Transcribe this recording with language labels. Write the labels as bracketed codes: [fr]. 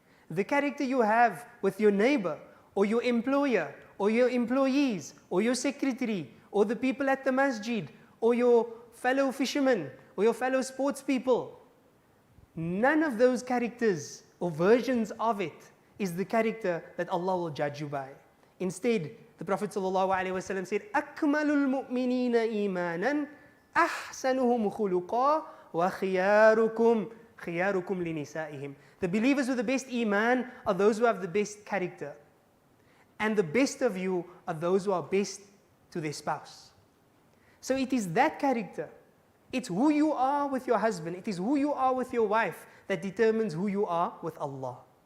[en] The character you have with your neighbor, or your employer, or your employees, or your secretary, or the people at the masjid, or your fellow fishermen, or your fellow sports people. None of those characters or versions of it is the character that Allah will judge you by. Instead, the Prophet ﷺ said, [ar] أَكْمَلُ الْمُؤْمِنِينَ إِيمَانًا أَحْسَنُهُمْ خُلُقًا وَخِيَارُكُمْ لِنِسَائِهِمْ. [en] The believers with the best iman are those who have the best character. And the best of you are those who are best to their spouse. So it is that character. It's who you are with your husband. It is who you are with your wife that determines who you are with Allah.